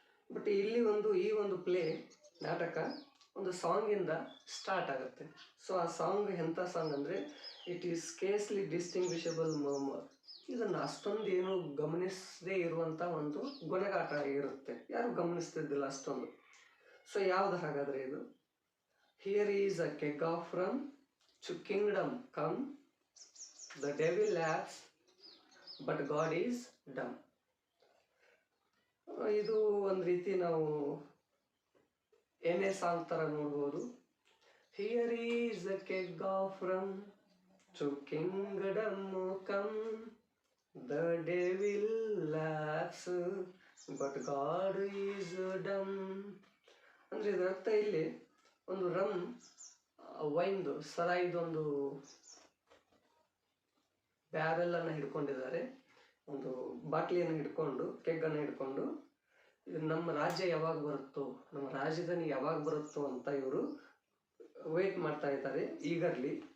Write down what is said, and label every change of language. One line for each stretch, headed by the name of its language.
Kannada: But ಇಲ್ಲಿ ಈ ಒಂದು ಪ್ಲೇ, ನಾಟಕ ಒಂದು ಸಾಂಗಿಂದ ಸ್ಟಾರ್ಟ್ ಆಗುತ್ತೆ. ಸೊ ಆ ಸಾಂಗ್ ಎಂಥ ಸಾಂಗ್ ಅಂದರೆ,
English: It is scarcely distinguishable murmur.
Kannada: ಇದನ್ನು ಅಷ್ಟೊಂದು ಏನು ಗಮನಿಸದೇ ಇರುವಂಥ ಒಂದು ಗೊಣಗಾಟ ಇರುತ್ತೆ, ಯಾರು ಗಮನಿಸ್ತಿದ್ದಿಲ್ಲ ಅಷ್ಟೊಂದು. ಸೊ ಯಾವುದು ಹಾಗಾದರೆ ಇದು?
English: Here is a keg of rum, to kingdom come, the devil laughs, but God is dumb.
Kannada: ಇದು ಒಂದು ರೀತಿ ನಾವು ಏನೇ ಸಾಂಗ್ ಥರ ನೋಡ್ಬೋದು.
English: Here is a keg of rum, to kingdom come, the devil laughs, but God is dumb.
Kannada: ಅಂದರೆ ಇದರ ಅರ್ಥ ಇಲ್ಲಿ ಒಂದು ರಮ್, ವೈನ್ದು, ಸರಾಯಿದೊಂದು ಬ್ಯಾರೆಲ್ಲನ್ನು ಹಿಡ್ಕೊಂಡಿದ್ದಾರೆ, ಒಂದು ಬಾಟ್ಲಿಯನ್ನು ಹಿಡ್ಕೊಂಡು, ಕೆಗ್ಗನ್ನು ಹಿಡ್ಕೊಂಡು, ಇದು ನಮ್ಮ ರಾಜ್ಯ ಯಾವಾಗ ಬರುತ್ತೋ, ನಮ್ಮ ರಾಜಧಾನಿ ಯಾವಾಗ ಬರುತ್ತೋ ಅಂತ ಇವರು ವೇಟ್ ಮಾಡ್ತಾ ಇದ್ದಾರೆ ಈಗರ್ಲಿ.